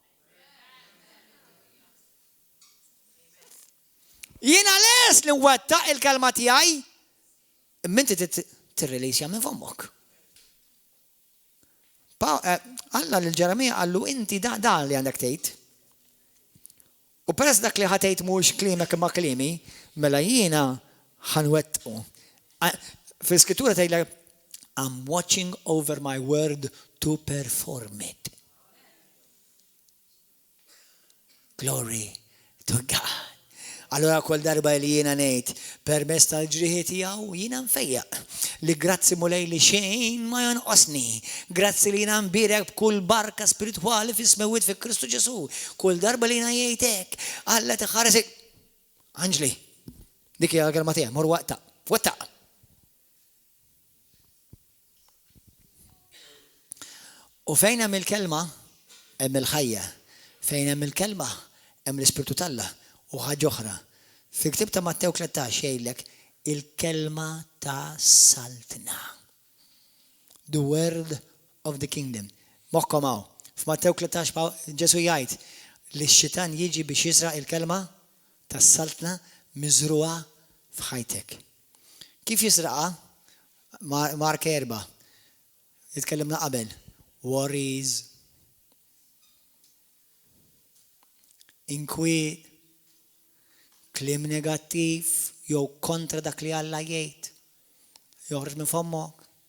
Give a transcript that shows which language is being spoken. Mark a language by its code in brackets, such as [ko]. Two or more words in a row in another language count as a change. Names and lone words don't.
[mt] Jiena lest li nwettaq il-kelma tiegħi, imma inti tirrilisja minn fommok. Alla l-Ġeremija għallu inti da li għandek tgħid. U peress dak li ħatejt mhux klimek imma klimi, mela jiena ħanwettqu. Fil-Skrittura tgħidlek [en] I'm watching over my word to perform it. Glory to God. [mt] Allora kol darba li jiena ngħid permezz tal-ġrieħi tiegħu jiena nfejjaq li grazzi mulej li xejn ma jonqosni. Grazzi li jiena nbirek b'kull barka spiritwali fis-smewit fi Kristu Ġesu. Kull darba li jiena jgħidek Alla tiħaresek. Anġli, dik hija l-kelma tiegħek, mor wettaq. U fejn hemm il-kelma hemm il-ħajja. Fejn hemm il-kelma hemm l-Ispirtu talla. U ħaġa oħra. Fi-Ktieb ta' Mattew 13 jgħidlek il-kelma ta' saltna. [en] The word of the kingdom. [mt] Moħkom hawn. F'Mattew 13 Ġesu jgħid li x-xitan jiġi biex jisraq il-kelma ta' saltna miżruha f'ħajtek. Kif jisraqa? Mark 4. Jitkellimna qabel. Worries, inkwiet, klim negattiv, jew kontra dak li Alla jgħid, joħroġ minn fommok.